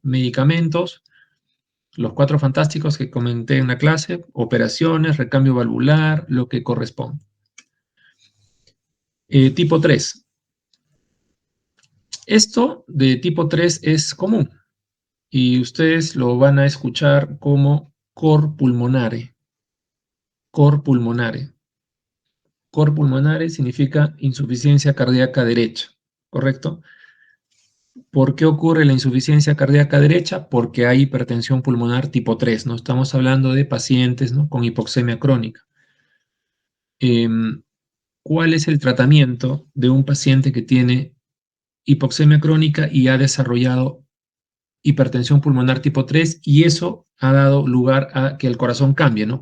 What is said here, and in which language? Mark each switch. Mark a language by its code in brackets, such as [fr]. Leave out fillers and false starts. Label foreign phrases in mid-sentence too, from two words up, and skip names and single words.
[es] Medicamentos, los 4 fantásticos que comenté en la clase, operaciones, recambio valvular, lo que corresponde. Tipo 3. Esto de tipo 3 es común. y ustedes lo van a escuchar como [la] cor pulmonare. Cor pulmonare. Cor pulmonare [es] significa insuficiencia cardíaca derecha, ¿correcto? ¿Por qué ocurre la insuficiencia cardíaca derecha? Porque hay hipertensión pulmonar tipo 3, ¿no? Estamos hablando de pacientes, ¿no?, con hipoxemia crónica. ¿Cuál es el tratamiento de un paciente que tiene hipoxemia crónica y ha desarrollado hipertensión pulmonar tipo 3 y eso ha dado lugar a que el corazón cambie, ¿no?